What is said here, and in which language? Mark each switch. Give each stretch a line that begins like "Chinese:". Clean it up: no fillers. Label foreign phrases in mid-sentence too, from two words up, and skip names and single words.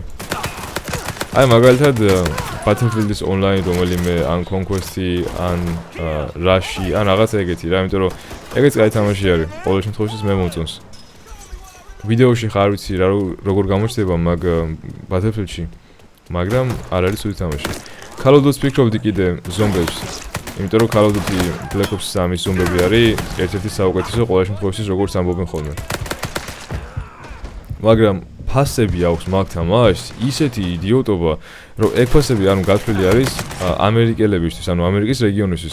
Georgian: აი მაგალითად Battlefield-ის ონლაინ რომელიმე ან Conquest-ი, ან Rush-ი, ან რაღაცა ეგეთი რა, იმიტომ რომ ეგეც კაი თამაში არის. ყოველ შემთხვევაში მე მომწონს. ვიდეოში ხარ ვიცი რა როგორ გამოჩნდება მაგ Battlefield-ში, მაგრამ არ არის ცუდი თამაში. Call of Duty ფიქრობდი კიდე ზომბებს. იმიტომ რომ Call of Duty Black Ops 3-ის ზომბები არის ერთ-ერთი საუკეთესო ყოველ შემთხვევაში როგორც ამბობენ ხოლმე. მაგრამ ფასები აქვს მაგ თამაშს, ისეთი იდიოტობა, რომ ეგ ფასები ანუ გათვლილი არის ამერიკელებისთვის, ანუ ამერიკის რეგიონისთვის.